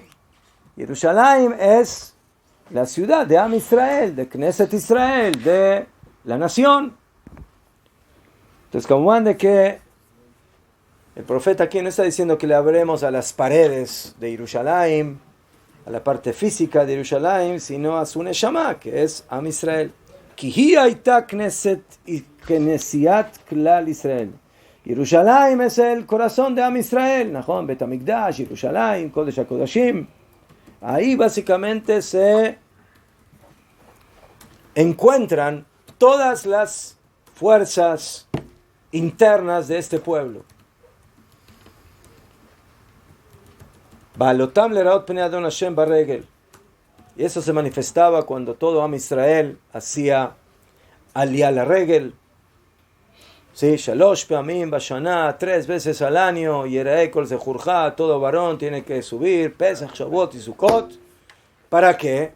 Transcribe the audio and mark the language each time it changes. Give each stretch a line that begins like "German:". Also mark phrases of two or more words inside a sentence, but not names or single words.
Spanish: Jerusalén es la ciudad de
Hebrew: עם ישראל,
Spanish: de
Hebrew: כנסת ישראל,
Spanish: de la nación. Entonces, como van de que el profeta aquí no está diciendo que le abremos a las paredes de Jerusalén, a la parte física de Jerusalén, sino a su Neshama, que es
Hebrew: עם ישראל. כי היא הייתה כנסת y כנסיית כלל ישראל.
Spanish: Jerusalén es el corazón de
Hebrew: עם ישראל,
Spanish: Nachon,
Hebrew: בית המקדש,
Spanish: Jerusalén,
Hebrew: קודש הקודשים.
Spanish: Ahí básicamente se encuentran todas las fuerzas internas de este pueblo.
Hebrew: בעלותם לראות פני אדון השם ברגל.
Spanish: Y eso se manifestaba cuando todo
Hebrew: עם ישראל
Spanish: hacía
Hebrew: עלייה לרגל.
Spanish: Sí,
Hebrew: שלוש פעמים בשנה,
Spanish: 3 veces al año,
Hebrew: יראה כל זכורך,
Spanish: todo varón tiene que subir, Pesach, Shavuot y Sukkot. ¿Para qué?